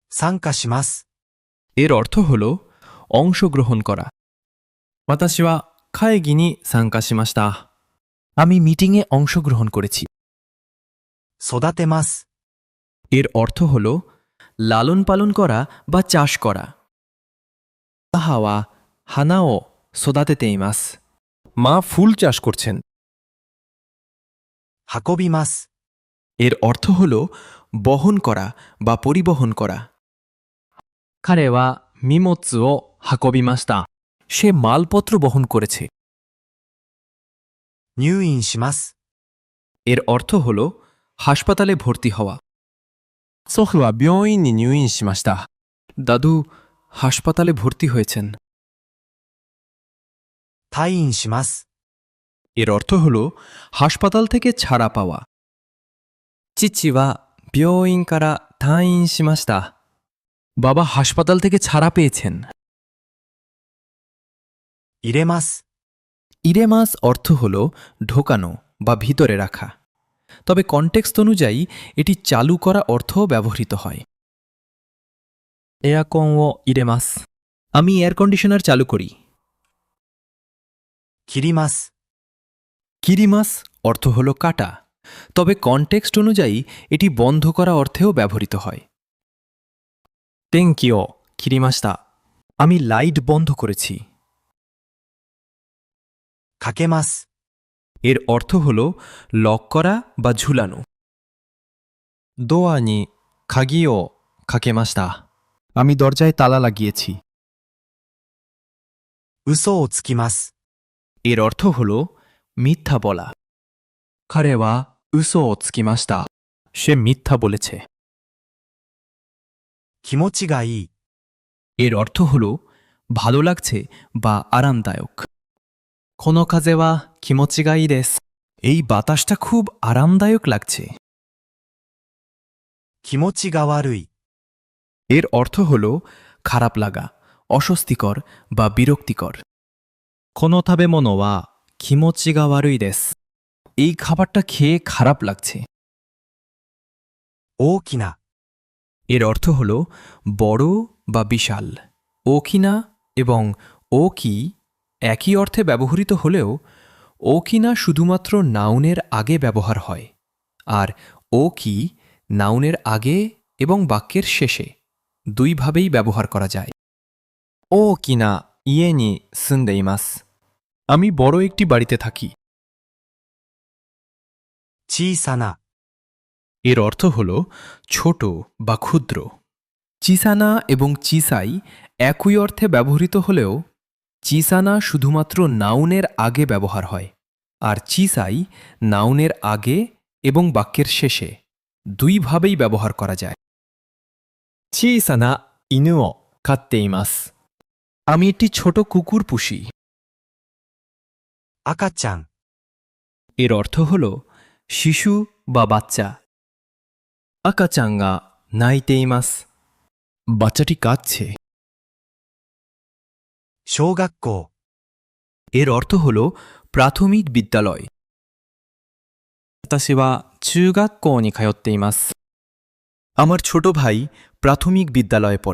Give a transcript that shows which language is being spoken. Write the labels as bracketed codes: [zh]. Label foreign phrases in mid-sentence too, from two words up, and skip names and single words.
[ja] 参加します。 [bn] এর অর্থ হল অংশগ্রহণ করা। [ja] 私は会議に参加しました。 [bn] আমি মিটিংয়ে অংশগ্রহণ করেছি। [ja] 育てます。 [bn] এর অর্থ হল লালন পালন করা বা চাষ করা। [ja] 母は花を育てています。 [bn] মা ফুল চাষ করছেন। [ja] 運びます。 [bn] এর অর্থ হল বহন করা বা পরিবহন করা। [ja] 彼は荷物を運びました。 [bn] সে মালপত্র বহন করেছে। [ja] 入院します。 [bn] এর অর্থ হল হাসপাতালে ভর্তি হওয়া। [ja] 祖父は病院に入院しました。 [bn] দাদু হাসপাতালে ভর্তি হয়েছেন। [ja] 退院します。 [bn] এর অর্থ হল হাসপাতাল থেকে ছাড়া পাওয়া। [ja] 父は病院から退院しました。 [bn] বাবা হাসপাতাল থেকে ছাড়া পেয়েছেন। [ja] 入れます。 [bn] ইরেমাস অর্থ হল ঢোকানো বা ভিতরে রাখা, তবে কনটেক্সট অনুযায়ী এটি চালু করা অর্থও ব্যবহৃত হয়। [ja] エアコンを入れます。 [bn] আমি [en] air conditioner [bn] চালু করি। [ja] 切ります。 [bn] কিরিমাস অর্থ হল কাটা, তবে কনটেক্সট অনুযায়ী এটি বন্ধ করা অর্থেও ব্যবহৃত হয়। [ja] 電気を切りました。 [bn] আমি লাইট বন্ধ করেছি। [ja] かけます。 [bn] এর অর্থ হল লক করা বা ঝুলানো। [ja] ドアに鍵をかけました。 [bn] আমি দরজায় তালা লাগিয়েছি। [ja] 嘘をつきます。 [bn] এর অর্থ হল মিথ্যা বলা। [ja] 彼は嘘をつきました。 [bn] সে মিথ্যা বলেছে। [ja] 気持ちがいい。 [bn] এর অর্থ হল ভালো লাগছে বা আরামদায়ক। [ja] この風は気持ちがいいです。 [bn] এই বাতাসটা খুব আরামদায়ক লাগছে। [ja] 気持ちが悪い。 [bn] এর অর্থ হল খারাপ লাগা, অস্বস্তিকর বা বিরক্তিকর। [ja] この食べ物は気持ちが悪いです。 [bn] এই খাবারটা খেয়ে খারাপ লাগছে। [ja] 大きな。 [bn] এর অর্থ হল বড় বা বিশাল। ওকিনা এবং ওকি একই অর্থে ব্যবহৃত হলেও ওকিনা শুধুমাত্র নাউনের আগে ব্যবহার হয়, আর ওকি নাউনের আগে এবং বাক্যের শেষে দুইভাবেই ব্যবহার করা যায়। [ja] 大きな家に住んでいます。 [bn] আমি বড় একটি বাড়িতে থাকি। [ja] 小さな。 [bn] এর অর্থ হল ছোট বা ক্ষুদ্র। চিসানা এবং চিসাই একই অর্থে ব্যবহৃত হলেও চিসানা শুধুমাত্র নাউনের আগে ব্যবহার হয়, আর চিসাই নাউনের আগে এবং বাক্যের শেষে দুইভাবেই ব্যবহার করা যায়। [ja] 小さな犬を飼っています。 [bn] আমি একটি ছোট কুকুর পুষি। [ja] 赤ちゃん。 [bn] এর অর্থ হল শিশু বা বাচ্চা। [ja] 赤ちゃんが泣いています。 [bn] বাচ্চাটি কাঁদছে। [ja] 小学校。 [bn] এর অর্থ হল প্রাথমিক বিদ্যালয়। [ja] 私は中学校に通っています。 [bn] আমার ছোট ভাই প্রাথমিক বিদ্যালয়ে পড়ে।